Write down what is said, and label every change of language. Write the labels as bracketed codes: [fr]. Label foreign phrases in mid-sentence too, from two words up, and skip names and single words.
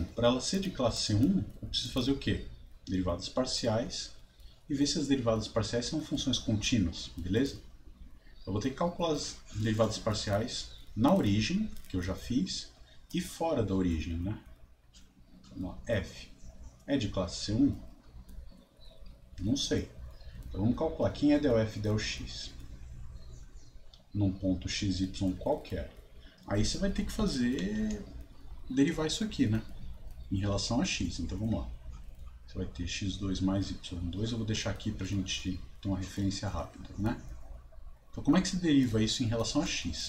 [pt] Para ela ser de classe C1, eu preciso fazer o quê? Derivadas parciais e ver se as derivadas parciais são funções contínuas, beleza? Eu vou ter que calcular as derivadas parciais na origem, que eu já fiz, e fora da origem, né? Vamos lá. F é de classe C1? Não sei. Então vamos calcular quem é del f del x num ponto xy qualquer. Aí você vai ter que derivar isso aqui, né? Em relação a x. Então vamos lá. Você vai ter x2 mais y2. Eu vou deixar aqui para a gente ter uma referência rápida, né? Então como é que se deriva isso em relação a x?